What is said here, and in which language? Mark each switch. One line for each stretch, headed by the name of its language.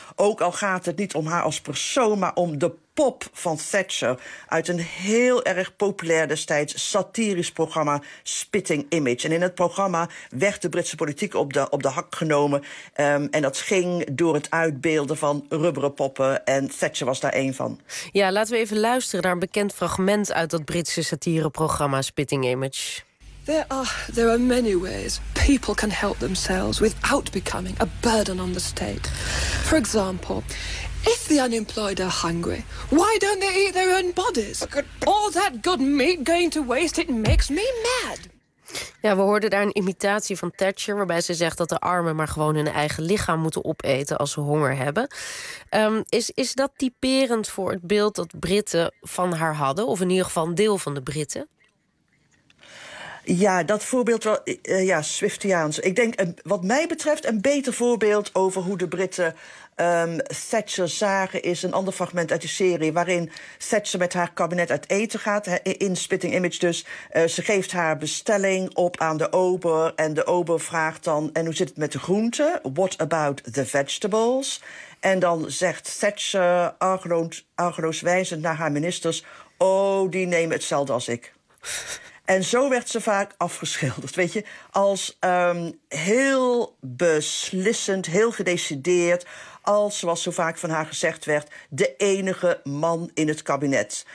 Dutch: Ook al gaat het niet om haar als persoon, maar om de pop van Thatcher uit een heel erg populair destijds satirisch programma Spitting Image. En in het programma werd de Britse politiek op de hak genomen. En dat ging door het uitbeelden van rubberen poppen. En Thatcher was daar één van. Ja, laten we even luisteren naar een bekend fragment uit dat Britse satireprogramma Spitting Image.
English: There are many ways people can help themselves without becoming a burden on the state. For example, if the unemployed are hungry, why don't they eat their own bodies? All that good meat going to waste, it makes me mad.
Dutch: Ja, we hoorden daar een imitatie van Thatcher, waarbij ze zegt dat de armen maar gewoon hun eigen lichaam moeten opeten als ze honger hebben. Is dat typerend voor het beeld dat Britten van haar hadden? Of in ieder geval een deel van de Britten? Ja, dat voorbeeld wel, ja, Swiftiaans. Ik denk, wat mij betreft, een beter voorbeeld over hoe de Britten Thatcher zagen is een ander fragment uit de serie waarin Thatcher met haar kabinet uit eten gaat, in Spitting Image dus. Ze geeft haar bestelling op aan de ober en de ober vraagt dan, en hoe zit het met de groenten?
English: What about the vegetables?
Dutch: En dan zegt Thatcher argeloos wijzend naar haar ministers, oh, die nemen hetzelfde als ik. En zo werd ze vaak afgeschilderd, weet je, als heel beslissend, heel gedecideerd, als, zoals zo vaak van haar gezegd werd, de enige man in het kabinet.